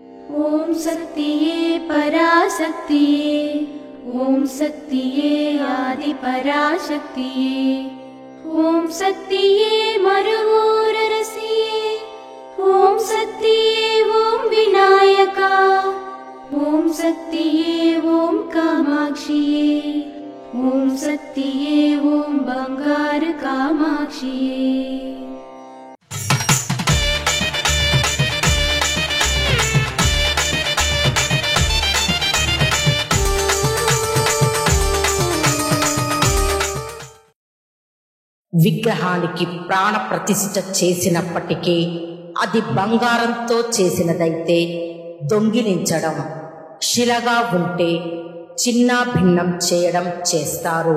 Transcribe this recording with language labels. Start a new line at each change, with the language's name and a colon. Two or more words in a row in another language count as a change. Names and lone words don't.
Tamil: ஓம் சக்தியே பராசக்தியே, ஓம் சக்தியே ஆதி பராசக்தியே, ஓம் சக்தியே மருவூரரசியே, ஓம் சக்தியே ஓம் விநாயகா, ஓம் சக்தியே ஓம் காமாட்சியே, ஓம் சக்தியே ஓம் பங்கார காமாட்சியே।
Telugu: విగ్రహానికి ప్రాణ ప్రతిష్ఠ చేసినప్పటికీ అది బంగారంతో చేసినదైతే దొంగిలించడం, శిలగా ఉంటే చిన్న భిన్నం చేయడం చేస్తారు.